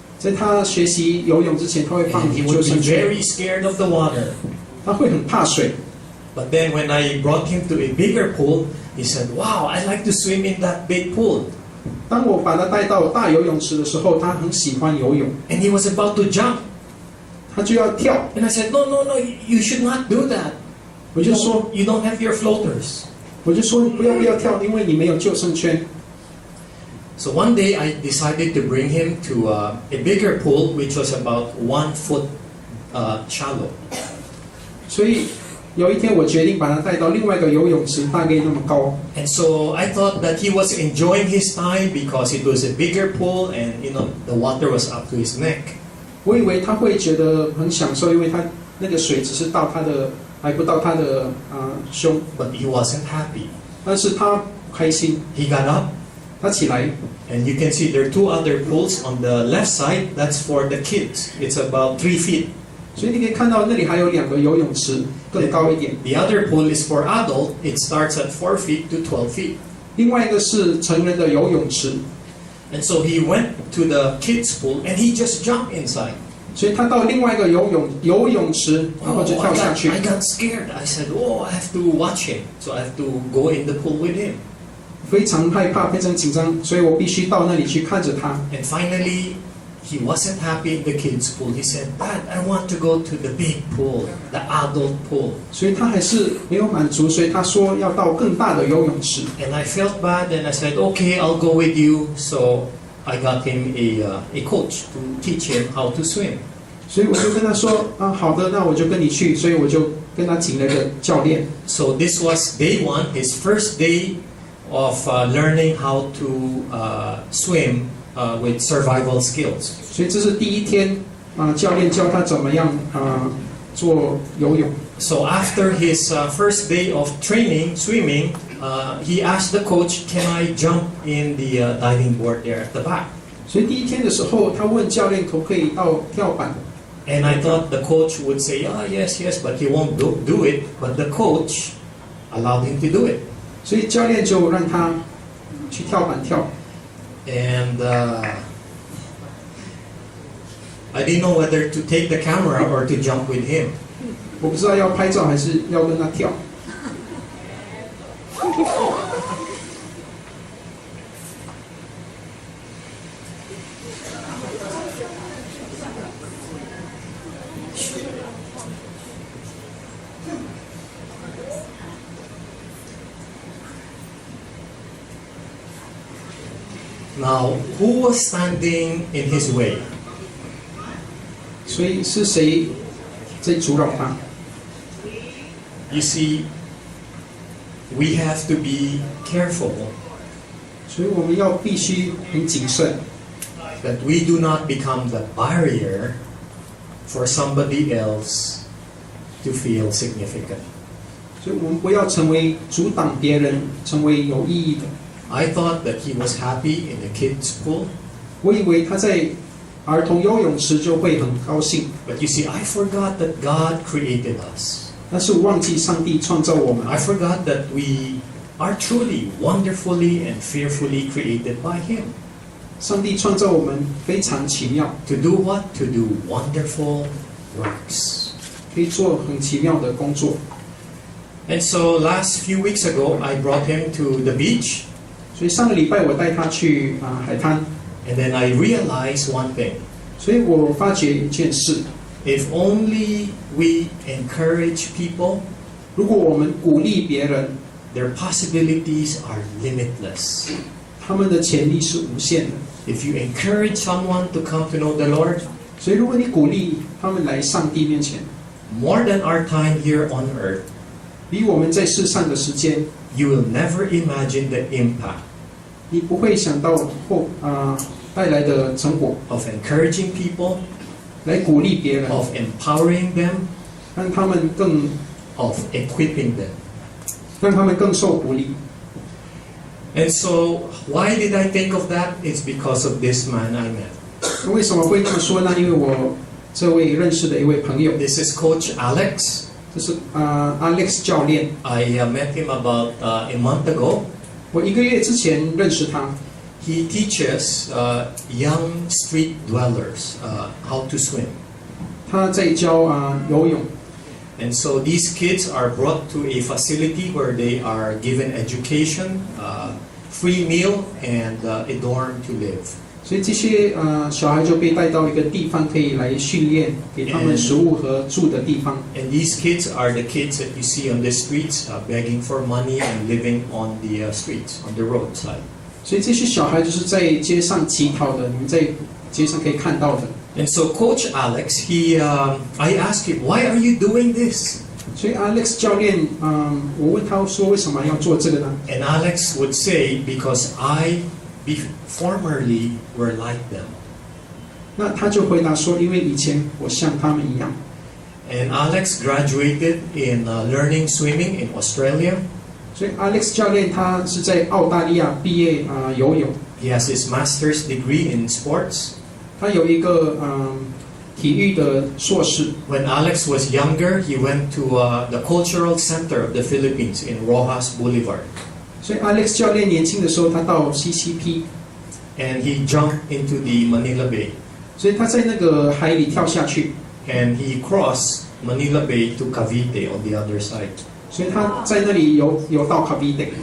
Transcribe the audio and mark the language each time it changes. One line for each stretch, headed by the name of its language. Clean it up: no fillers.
Chinese: 在他学习游泳之前，他会放
English: and he
Chinese: 救
English: would be
Chinese: 生圈，
English: very scared of the water.
Chinese: 他会很怕水。
English: But then when I brought him to a bigger pool, he said, "Wow, I like to swim in that big pool."
Chinese: 当我把他带到大游泳池的时候，他很喜欢游泳，
English: And he was about to jump.
Chinese: 他就要跳。
English: And I said, "No, no, no, you should not do that.
Chinese: 我就说，
English: You don't have your floaters."
Chinese: 你不要跳，因为你没有救生圈。
English: So one day I decided to bring him to a bigger pool, which was about 1 foot shallow.
Chinese: 所以有一天，我决定把他带到另外一个游泳池，大概那么高。
English: And so I thought that he was enjoying his time because it was a bigger pool and the water was up to his neck.
Chinese: 我以为他会觉得很享受，因为他那个水只是到他的，还不到他的胸。
English: But he wasn't happy.
Chinese: 但是他不开心，
English: He got up,
Chinese: 他起来，
English: and you can see there are 2 other pools on the left side. That's for the kids. It's about 3 feet.
Chinese: 所以你可以看到那里还有2个游泳池，更高一点。
English: The other pool is for adult. It starts at 4 feet to 12 feet.
Chinese: 另外一个是成人的游泳池，
English: And so he went to the kids pool and he just jumped inside.
Chinese: 所以他到另外一个游泳池，然后就 Oh, 跳下去。
English: I got scared. I said, "Oh, I have to watch him." So I have to go in the pool with him.
Chinese: 非常害怕，非常紧张，所以我必须到那里去看着他。
English: And finally, he wasn't happy in the kids' pool. He said, "Dad, I want to go to the big pool, the adult pool."
Chinese: 所以他还是没有满足，所以他说要到更大的游泳池。
English: And I felt bad, and I said, "Okay, I'll go with you." So I got him a coach to teach him how to swim.
Chinese: 所以我就跟他说好的，那我就跟你去。所以我就跟他请了个教练。
English: So this was day 1, his first day of learning how to swim with survival skills.
Chinese: 所以这是第一天教练教他怎么样做游泳。
English: So after his first day of training swimming, he asked the coach, "Can I jump in the diving board there at the back?"
Chinese: 所以第一天的时候，他问教练可不可以到跳板。
English: And I thought the coach would say, yes, but he won't do it. But the coach allowed him to do it.
Chinese: 所以教练就让他去跳板跳。
English: And I didn't know whether to take the camera or to jump with him.
Chinese: 我不知道要拍照还是要跟他跳。
English: Now, who was standing in his way?
Chinese: 所以是谁在阻扰他？
English: You see, we have to be careful
Chinese: 所以我们要必须很谨慎，
English: that we do not become the barrier for somebody else to feel significant.
Chinese: 所以我们不要成为阻挡别人成为有意义的。
English: I thought that he was happy in the kids' pool,
Chinese: 我以为他在儿童游泳池就会很高兴，
English: but you see, I forgot that God created us.
Chinese: 但是我忘记上帝创造我们，
English: I forgot that we are truly wonderfully and fearfully created by Him.
Chinese: 上帝创造我们非常奇妙，
English: To do what? To do wonderful works.
Chinese: 可以做很奇妙的工作。
English: And so last few weeks ago, I brought him to the beach,
Chinese: 所以上个礼拜我带他去海滩，
English: and then I realized one thing.
Chinese: 所以我发觉一件事：
English: If only we encourage people,
Chinese: 如果我们鼓励别人，
English: their possibilities are limitless.
Chinese: 他们的潜力是无限的。
English: If you encourage someone to come to know the Lord,
Chinese: 所以如果你鼓励他们来上帝面前，
English: more than our time here on earth,
Chinese: 比我们在世上的时间，
English: you will never imagine the impact
Chinese: 你不会想到带来的成果，
English: of encouraging people,
Chinese: 来鼓励别人，
English: of empowering them,
Chinese: 让他们更
English: of equipping them.
Chinese: 让他们更受鼓励。
English: And so, why did I think of that? It's because of this man I met.
Chinese: 为什么会这么说呢？因为我这位认识的一位朋友，
English: This is Coach Alex.
Chinese: 这是Alex 教练。
English: I met him about a month ago.
Chinese: 我1个月之前认识他，
English: He teaches young street dwellers how to swim.
Chinese: 他在教游泳。
English: And so these kids are brought to a facility where they are given education, free meal, and a dorm to live.
Chinese: 所以这些小孩就被带到一个地方，可以来训练，给他们食物和住的地方。
English: And these kids are the kids that you see on the streets begging for money and living on the streets, on the roadside.
Chinese: 所以这些小孩就是在街上乞讨的，你们在街上可以看到的。
English: And so Coach Alex, I asked him, why are you doing this?
Chinese: 所以 Alex 教练，我问他说为什么要做这个呢？
English: And Alex would say, because I formerly were like them.
Chinese: 那他就回答说，因为以前我像他们一样。
English: And Alex graduated in learning swimming in Australia.
Chinese: 所以 Alex 教练他是在澳大利亚毕业游泳，
English: He has his master's degree in sports.
Chinese: 他有一个体育的硕士。
English: When Alex was younger, he went to the cultural center of the Philippines in Rojas Boulevard.
Chinese: 所以 Alex 教练年轻的时候，他到 CCP，
English: And he jumped into the Manila Bay.
Chinese: 所以他在那个海里跳下去，
English: And he crossed Manila Bay to Cavite on the other side.
Chinese: 所以他在那里游到 Cavite，